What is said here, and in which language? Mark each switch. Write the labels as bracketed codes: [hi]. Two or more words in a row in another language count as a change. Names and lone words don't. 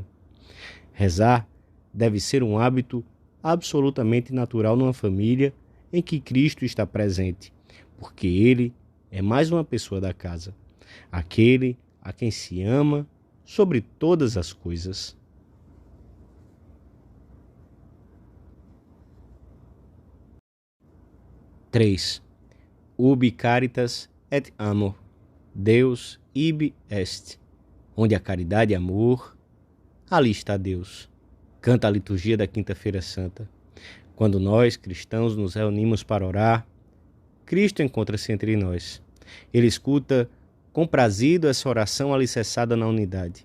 [pt] Rezar deve ser um hábito absolutamente natural numa família em que Cristo está presente, porque Ele é mais uma pessoa da casa, aquele a quem se ama sobre todas as coisas. Três. [la] Ubi caritas et amor, Deus ibi est. [pt] Onde a caridade e amor, ali está Deus. Canta a liturgia da Quinta-feira Santa. Quando nós, cristãos, nos reunimos para orar, Cristo encontra-se entre nós. Ele escuta comprazido essa oração alicerçada na unidade.